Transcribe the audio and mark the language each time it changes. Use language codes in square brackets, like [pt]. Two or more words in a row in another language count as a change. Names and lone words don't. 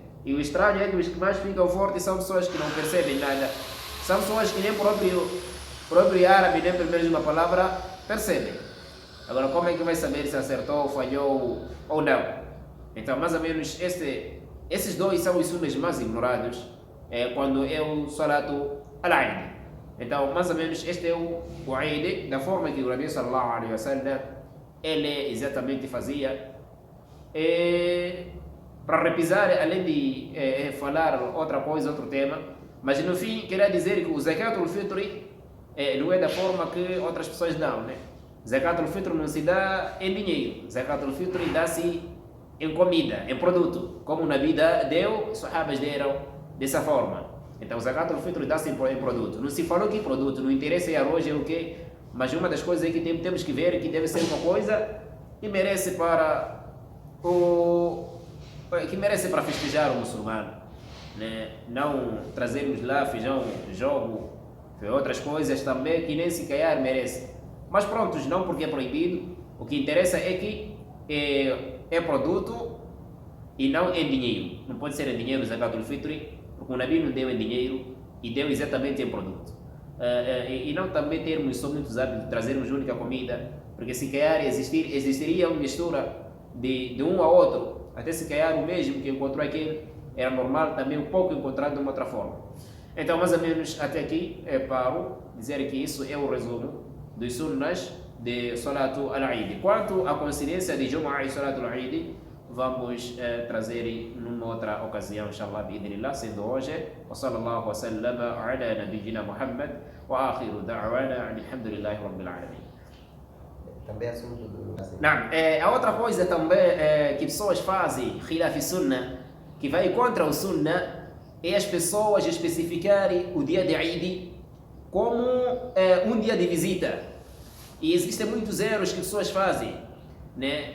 [pt] E o estranho é que os que mais ficam fortes são pessoas que não percebem nada. São pessoas que nem próprio árabe, nem primeiro de uma palavra, percebem. Agora, como é que vai saber se acertou, falhou ou não? Então, mais ou menos, esses dois são os sunnas mais ignorados quando é o Salatu al-Eid. Então, mais ou menos, este é o Eid, da forma que o Nabi [ar] صلى الله عليه وسلم [pt] ele exatamente fazia. Para repisar, além de falar outra coisa, outro tema, mas no fim, queria dizer que o Zakat al-Fitr não é da forma que outras pessoas dão, né? Zakat al-Fitr não se dá em dinheiro, Zakat al-Fitr dá-se em comida, em produto, como na vida deu, os sahabas deram dessa forma. Então, Zakat al-Fitr dá-se em produto. Não se falou que produto, não interessa arroz é o quê, mas uma das coisas é que temos que ver que deve ser uma coisa que merece para festejar o muçulmano, né? Não trazermos lá feijão, jogo, outras coisas também que nem se calhar merece. Mas prontos, não porque é proibido, o que interessa é que é produto e não em dinheiro. Não pode ser em dinheiro o Zakat al-Fitr, porque o Nabi não deu em dinheiro e deu exatamente em produto. E não também termos só muitos hábitos de trazermos única comida, porque se calhar existiria uma mistura de um a outro, até se calhar o mesmo que encontrou aquele era normal também um pouco encontrado de uma outra forma. Então, mais ou menos até aqui paro dizer que isso é o resumo dos sunnas de Salatu al-Eid. Quanto à coincidência de Jumu'ah e Salatu al-Eid, vamos trazer numa outra ocasião, [ar] إن شاء الله، بإذن الله, [pt] sendo hoje, [ar] وصلى الله وسلم على نبينا محمد، وآخر دعوانا، الحمد لله رب العالمين. [pt] Também assunto do... Não, a outra coisa também que pessoas fazem, [ar] خلاف سنة, [pt] que vai contra o sunnah, é as pessoas especificarem o dia de Eid como um dia de visita. E existem muitos erros que pessoas fazem, né?